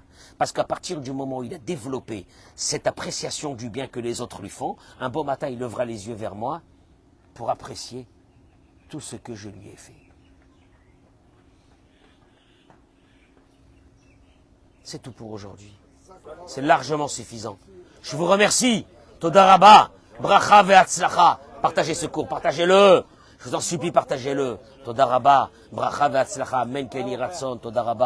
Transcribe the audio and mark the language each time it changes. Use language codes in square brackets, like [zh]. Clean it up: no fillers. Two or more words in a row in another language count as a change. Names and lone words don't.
[fr] Parce qu'à partir du moment où il a développé cette appréciation du bien que les autres lui font, un beau matin, il lèvera les yeux vers moi pour apprécier tout ce que je lui ai fait. C'est tout pour aujourd'hui. C'est largement suffisant. Je vous remercie. [he] תודה רבה, ברכה והצלחה. [fr] Partagez ce cours, partagez-le. Je vous en supplie, partagez-le. [he] תודה רבה, ברכה והצלחה. אמן, כן יהי רצון, תודה רבה.